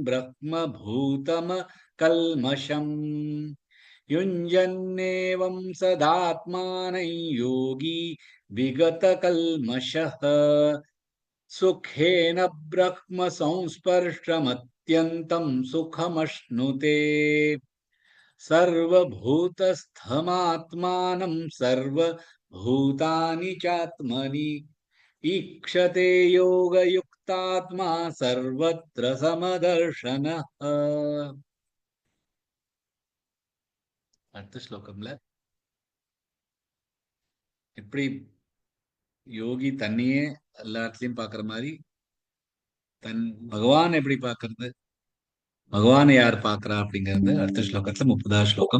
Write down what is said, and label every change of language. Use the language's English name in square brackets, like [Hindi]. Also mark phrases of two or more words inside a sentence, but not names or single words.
[Sanskrit] ब्रह्मभूतमकल्मषम् युञ्जन्नेवं सदात्मानं योगी विगतकल्मषः सुखेन ब्रह्म संस्पर्शमत्यन्तं सुखमश्नुते सर्वभूतस्थमात्मानं सर्वभूतानि चात्मनि ईक्षते योगयुक्तात्मा सर्वत्र समदर्शनः. [Tamil] அடுத்த ஸ்லோகம்ல எப்படி யோகி தன்னையே எல்லா இடத்துலயும் பாக்குற மாதிரி பகவான் எப்படி பாக்குறது, பகவானை யார் பாக்குறா அப்படிங்கறது அடுத்த ஸ்லோகத்துல 30வது ஸ்லோகம்.